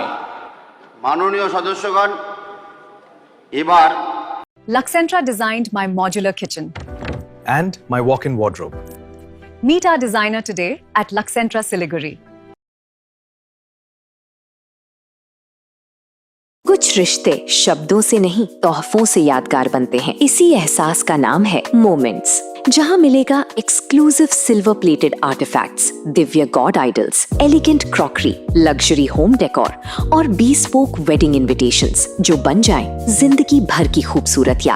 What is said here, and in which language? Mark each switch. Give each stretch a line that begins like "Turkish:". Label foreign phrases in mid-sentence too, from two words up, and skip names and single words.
Bangla: মাননীয় সদস্যগণ, এবার
English: Luxentra designed my modular kitchen. and my walk-in wardrobe. Meet our designer today at Luxentra Siliguri.
Hindi: कुछ रिश्ते शब्दों से नहीं, तोहफों से यादगार बनते हैं। इसी एहसास का नाम है मोमेंट्स, जहां मिलेगा
English: exclusive silver plated artifacts,
Hindi: दिव्य
English: god idols, elegant crockery, luxury home decor
Hindi: और
English: bespoke wedding invitations
Hindi: जो बन जाएं जिंदगी भर की खूबसूरत याद।